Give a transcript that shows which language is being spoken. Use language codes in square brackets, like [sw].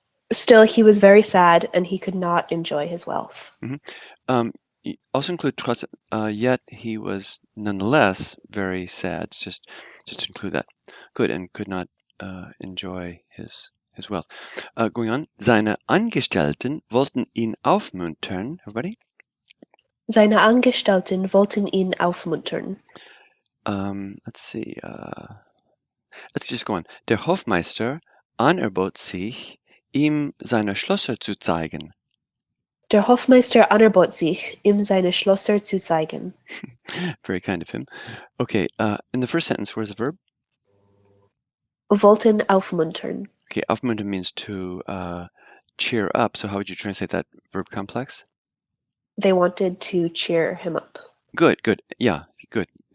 [en] Still, he was very sad and he could not enjoy his wealth. Also include trust, yet he was nonetheless very sad. Just include that. Good, and could not enjoy his wealth. Going on, [de] seine Angestellten wollten ihn aufmuntern. [en] Everybody? [de] Seine Angestellten wollten ihn aufmuntern. [en] Let's see. Let's just go on. [de] Der Hofmeister anerbot sich, ihm seine Schlösser zu zeigen. Der Hofmeister anerbot sich, ihm seine Schlösser zu zeigen. [en] Very kind of him. Okay, in the first sentence, where's the verb? [de] Wollten aufmuntern. [en] Okay, aufmuntern means to cheer up. So how would you translate that verb complex? They wanted to cheer him up. Good. Yeah, good.